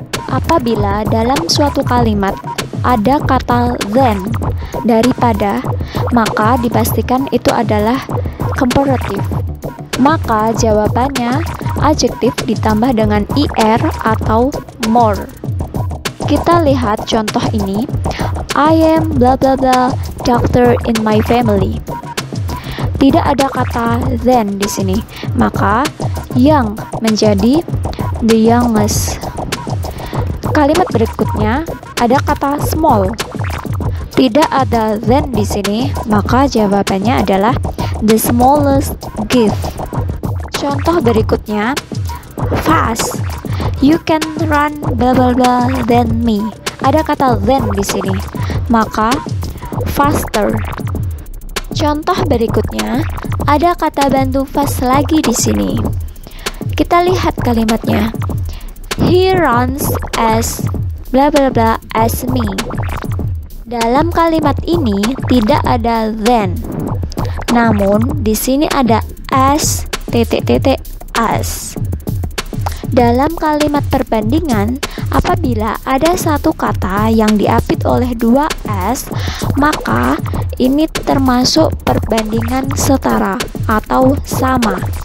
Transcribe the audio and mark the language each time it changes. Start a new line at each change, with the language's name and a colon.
Indonesian: Apabila dalam suatu kalimat ada kata than daripada, maka dipastikan itu adalah comparative. Maka jawabannya adjektif ditambah dengan er atau more. Kita lihat contoh ini.
English: I am blah blah blah doctor in my family.
Indonesian: Tidak ada kata than di sini, maka young menjadi the youngest. Kalimat berikutnya ada kata small. Tidak ada than di sini, maka jawabannya adalah the smallest gift. Contoh berikutnya, fast.
English: You can run blah blah blah than me.
Indonesian: Ada kata than di sini, maka faster. Contoh berikutnya, ada kata bantu fast lagi di sini. Kita lihat kalimatnya.
English: He runs as blah blah blah as me.
Indonesian: Dalam kalimat ini tidak ada than. Namun di sini ada as as. Dalam kalimat perbandingan, apabila ada satu kata yang diapit oleh 2 s, maka ini termasuk perbandingan setara atau sama.